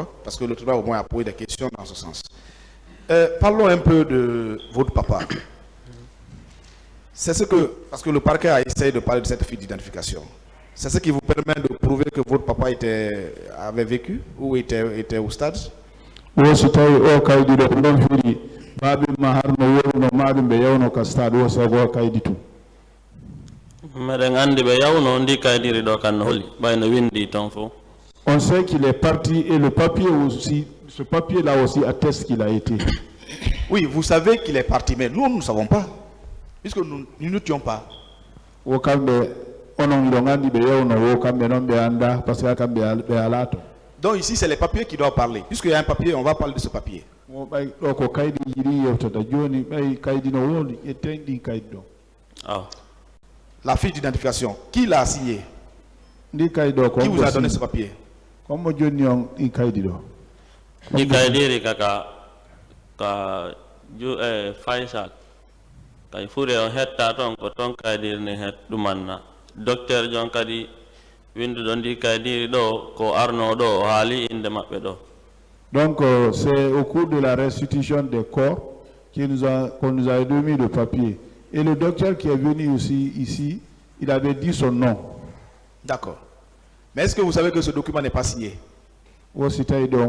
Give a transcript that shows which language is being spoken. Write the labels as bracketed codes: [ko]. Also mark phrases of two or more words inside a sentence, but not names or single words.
[fr] Parce que le tribunal au moins a posé des questions dans ce sens. Parlons un peu de votre papa. C'est ce que, parce que le parquet a essayé de parler de cette fiche d'identification. C'est ce qui vous permet de prouver que votre papa avait vécu ou était au stade? [ff] wo si tawi o kaydi ɗo ko ɗon fiiri baabimma harno wowno maɗum ɓe yewno ka stade o sago kaydi tum meɗen andi ɓe yawno ndi kaydiri ɗo kan no holi ɓayno windi ton fo. [fr] On sait qu'il est parti et le papier aussi, ce papier-là aussi atteste qu'il a été. Oui, vous savez qu'il est parti, mais nous ne savons pas, puisque nous n'étions pas. Donc ici, c'est les papiers qui doivent parler. Puisqu'il y a un papier, on va parler de ce papier. La fiche d'identification, qui l'a signé? Qui vous a donné ce papier? [ff] Di kaydiri kaka ka Faisal kay fure o hetta ton ko ton kaydiri ne het dumanna docteur jon kadi windu don di kaydiri do ko arno do o haali inde mabbe do. [fr] Donc c'est au cours de la restitution des corps qu'on nous a donné le papier. Et le docteur qui est venu aussi ici, il avait dit son nom. D'accord. Mais est-ce que vous savez que ce document n'est pas signé? Vous avez